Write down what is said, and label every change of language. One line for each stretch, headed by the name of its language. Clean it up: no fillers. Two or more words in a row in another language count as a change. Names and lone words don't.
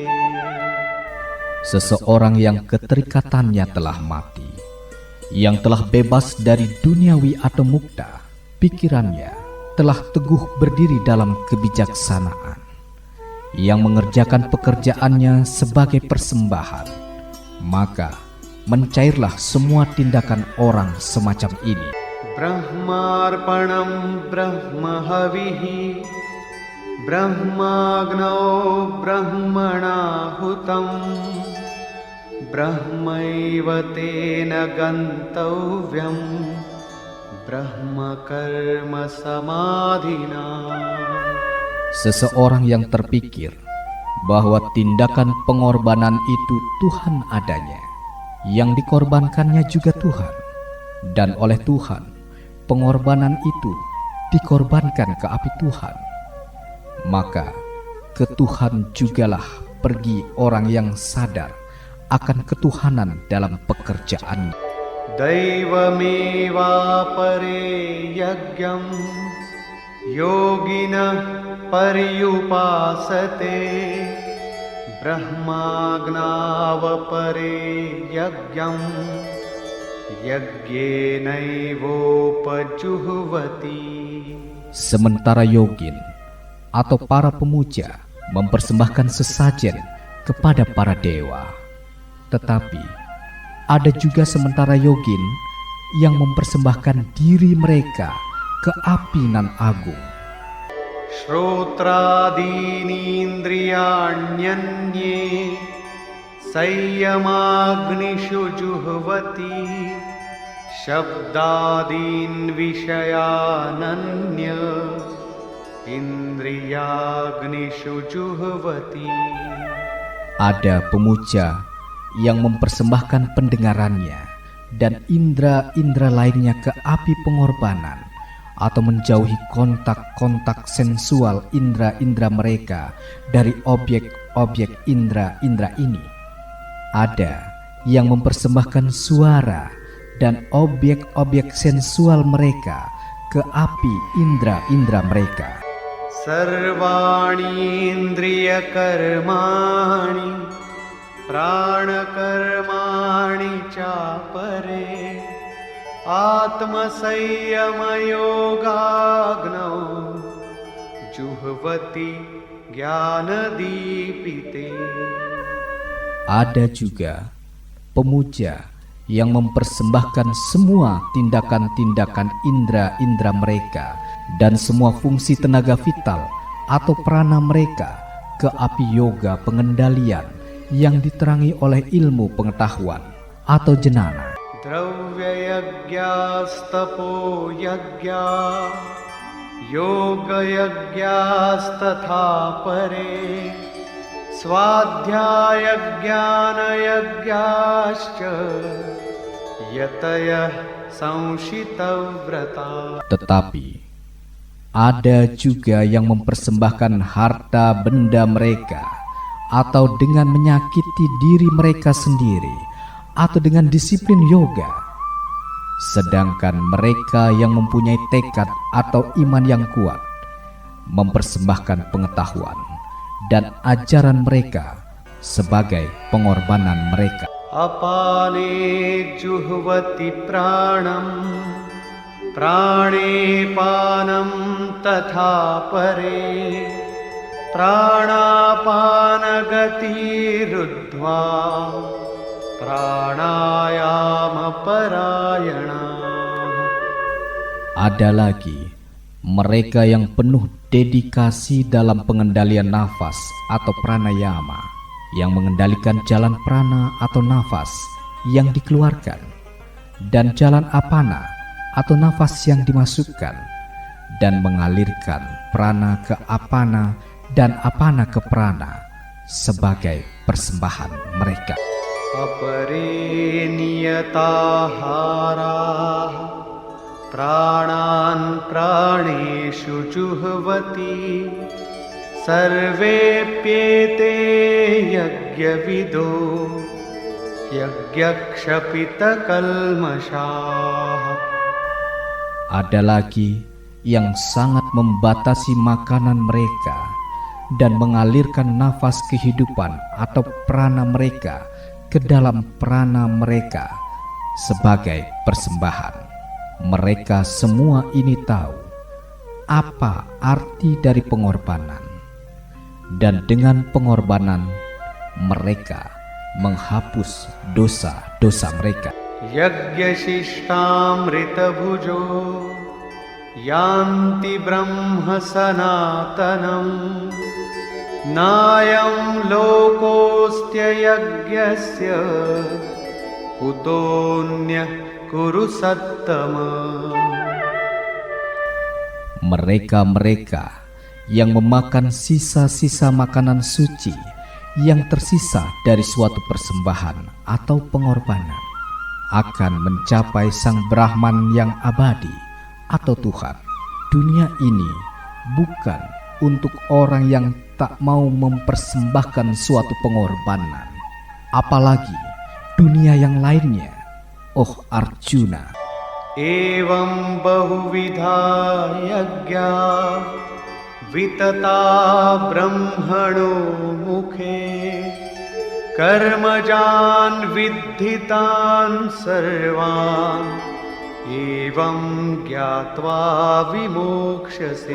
Indonesian: Seseorang yang keterikatannya telah mati, yang telah bebas dari duniawi atau mukta, pikirannya telah teguh berdiri dalam kebijaksanaan, yang mengerjakan pekerjaannya sebagai persembahan, maka mencairlah semua tindakan orang semacam ini.
Sanskrit: Brahmarpanam brahmahavihi brahmagnau brahmanahutam brahmaiva tena gantavyam brahma karma samadhina.
Indonesian: Seseorang yang terpikir bahwa tindakan pengorbanan itu Tuhan adanya, yang dikorbankannya juga Tuhan, dan oleh Tuhan pengorbanan itu dikorbankan ke api Tuhan, maka ke Tuhan jugalah pergi orang yang sadar akan ketuhanan dalam pekerjaannya.
Sanskrit: Daivameva pare yagyam yoginah paryupasate brahmagnava pare yagyam yajñenaivopajuhvati.
Indonesian: Sementara yogin atau para pemuja mempersembahkan sesajen kepada para dewa, tetapi ada juga sementara yogin yang mempersembahkan diri mereka ke api nan agung.
Sanskrit: Shrotradinindriyanyanye sayyamagnishu juhvati shabdadin vishayananya indriyagnishu juhvati.
Indonesian: Ada pemuja yang mempersembahkan pendengarannya dan indera-indera lainnya ke api pengorbanan, atau menjauhi kontak-kontak sensual indera-indera mereka dari objek-objek indera-indera ini. Ada yang mempersembahkan suara dan objek-objek sensual mereka ke api indera-indera mereka.
Sanskrit: Sarvani indriya karmani prana karmani chapare atma sayyama yogagnau juhvati jnana dipite.
Indonesian: Ada juga pemuja yang mempersembahkan semua tindakan-tindakan indera-indera mereka dan semua fungsi tenaga vital atau prana mereka ke api yoga pengendalian yang diterangi oleh ilmu pengetahuan atau jnana.
Sanskrit: Dravya yajñastapo yajña yoga yajñastatha pare swadhyaya jnana yajñascha yataya samshitavrata.
Indonesian: Tetapi ada juga yang mempersembahkan harta benda mereka, atau dengan menyakiti diri mereka sendiri, atau dengan disiplin yoga. Sedangkan mereka yang mempunyai tekad atau iman yang kuat mempersembahkan pengetahuan dan ajaran mereka sebagai pengorbanan mereka.
Sanskrit: Apane juhvati pranam prane panam tatha pare pranapana gati ruddhva pranayama parayana.
Indonesian: Ada lagi mereka yang penuh dedikasi dalam pengendalian nafas atau pranayama, yang mengendalikan jalan prana atau nafas yang dikeluarkan, dan jalan apana atau nafas yang dimasukkan, dan mengalirkan prana ke apana dan apana ke prana sebagai persembahan mereka.
Sanskrit: Apare niyatahara pranan प्राणेषु जुह्वति सर्वेऽप्येते यज्ञविदो यज्ञक्षपितकल्मषाः.
Indonesian: Ada lagi yang sangat membatasi makanan mereka dan mengalirkan nafas kehidupan atau prana mereka ke dalam prana mereka sebagai persembahan. Mereka semua ini tahu apa arti dari pengorbanan, dan dengan pengorbanan mereka menghapus dosa-dosa mereka.
Sanskrit: यज्ञशिष्टामृतभुजो यान्ति ब्रह्म सनातनम् नायं लोकोऽस्त्ययज्ञस्य कुतोऽन्यः कुरु सत्तम.
Indonesian: Mereka-mereka yang memakan sisa-sisa makanan suci yang tersisa dari suatu persembahan atau pengorbanan akan mencapai Sang Brahman yang abadi atau Tuhan. Dunia ini bukan untuk orang yang tak mau mempersembahkan suatu pengorbanan, apalagi dunia yang lainnya. Oh Arjuna,
Sanskrit: एवं बहुविधा यज्ञा वितता ब्रह्मणो मुखे कर्मजान् विद्धितान् सर्वान् एवं ज्ञात्वा विमोक्ष्यसे.